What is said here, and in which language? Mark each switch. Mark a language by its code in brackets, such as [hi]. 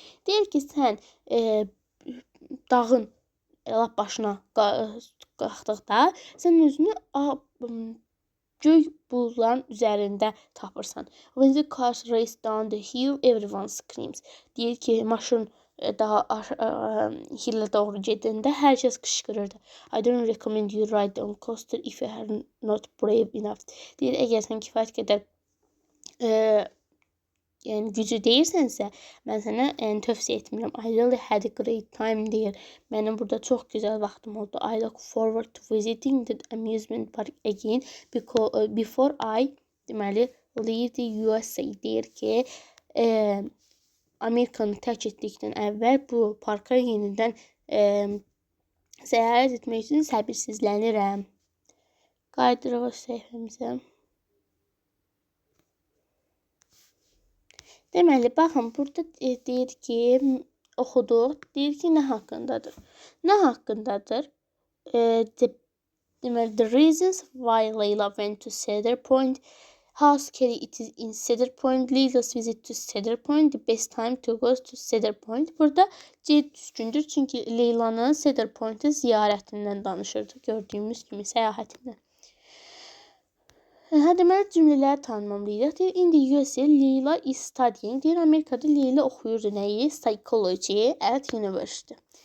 [az] Deyir ki, sən dağın lap başına qalxdıqda sən özünü göy buludların üzərində tapırsan. [en] When the cars race down the hill, everyone screams. [az] Deyir ki, maşın daha hillə doğru gedəndə hər kəs qışqırırdı. [en] I don't recommend you ride on coaster if you are not brave enough. [az] Deyir, əgər sən kifayət qədər yəni gücü deyirsənsə, mən sənə tövsiyə etmirəm. [en] I really had a great time [az] deyir. Mənim burada çox gözəl vaxtım oldu. [en] I look forward to visiting the amusement park again before I [az] deməli [en] leave the USA. [az] Deyir ki, Amerikanı tərk etdikdən əvvəl bu parka yenidən səyahət etmək üçün səbirsizlənirəm. Qaydırıq səhifəmizə. Deməli, baxın, burada deyir ki, oxuduq. Deyir ki, nə haqqındadır? Nə haqqındadır? Deməli, [en] the reasons why Layla went to Cedar Point, how scary it is in Cedar Point, Layla's visit to Cedar Point, the best time to go to Cedar Point. [az] Burada C düzgündür, çünki Leylanın Cedar Point'ı ziyarətindən danışırdı, gördüyümüz kimi səyahətindən. Deməli, cümlələri tanımlayırıq. Deyir, [en] in the USA, Leyla is studying. [az] Deyir, Amerikada Leyla oxuyurdu nəyi? [en] Psychology at university.